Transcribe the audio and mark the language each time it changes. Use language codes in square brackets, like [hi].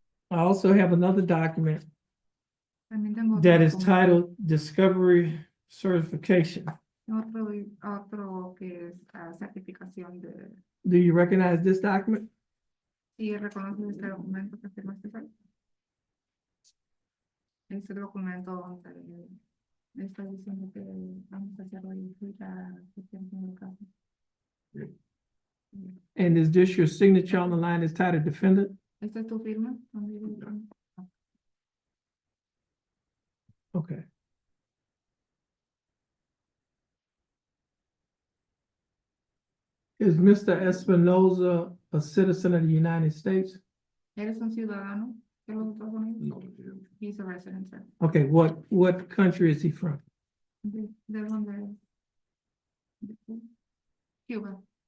[en] I also have another document [es] También tengo otro [en] that is [es] documento. [en] titled Discovery Certification. [es] Otro que es certificación de... [en] Do you recognize this document? [es] ¿Sí reconoces este documento que firmaste hoy? Este documento donde está diciendo que vamos a hacer hoy la gestión del caso. [en] And is this your signature on the line that's titled Defendant? [es] ¿Esta es tu firma? ¿Dónde dice? [en] Okay. Is Mr. Espinoza a citizen of the United States? [es] ¿Eres un ciudadano de los Estados Unidos? No. [en] He's a resident, sir. Okay, what country is he from? [es] ¿De dónde? ¿De Cuba.